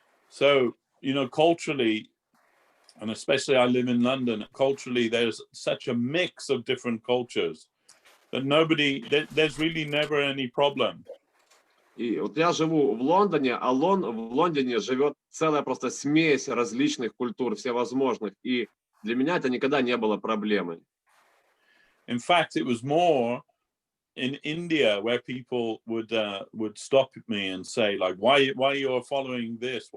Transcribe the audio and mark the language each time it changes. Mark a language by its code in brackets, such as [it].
[en] So, culturally, and especially I live in London, culturally there's such a mix of different cultures that there's really never any problem. [ru] И вот я живу в Лондоне, а в Лондоне живет целая просто смесь различных культур, всевозможных. И для меня это никогда не было проблемой. [en] In fact, it was more in India where people would stop me and say, like, why you're following this?